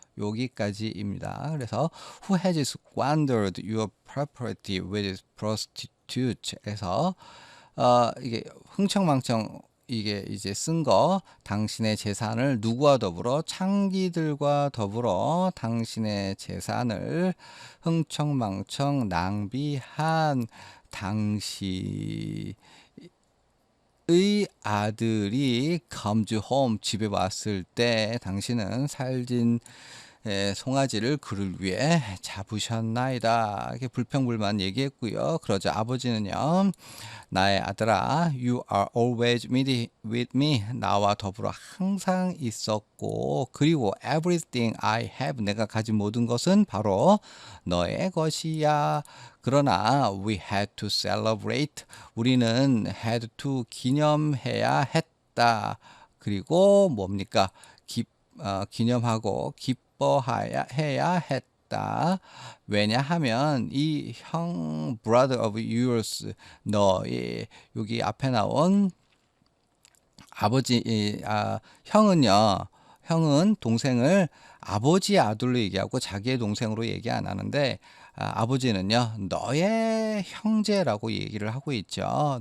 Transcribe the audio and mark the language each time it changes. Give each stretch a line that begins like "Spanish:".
Korean: 여기까지입니다. 그래서
English: who has squandered your property with prostitute
Korean: 에서 이게 흥청망청 이게 이제 쓴 거 당신의 재산을 누구와 더불어 창기들과 더불어 당신의 재산을 흥청망청 낭비한 당시의 아들이
English: comes home
Korean: 집에 왔을 때 당신은 살진 송아지를 그를 위해 잡으셨나이다. 이렇게 불평불만 얘기했고요. 그러자 아버지는요. 나의 아들아,
English: you are always with me.
Korean: 나와 더불어 항상 있었고 그리고
English: everything I have
Korean: 내가 가진 모든 것은 바로 너의 것이야. 그러나
English: we had to celebrate.
Korean: 우리는 had to 기념해야 했다. 그리고 뭡니까? 기념하고 기뻐해야 했다. 왜냐하면 이 형
English: brother of yours
Korean: 너의 여기 앞에 나온 아버지 형은 동생을 아버지의 아들로 얘기하고 자기의 동생으로 얘기 안 하는데 아버지는요 너의 형제라고 얘기를 하고 있죠.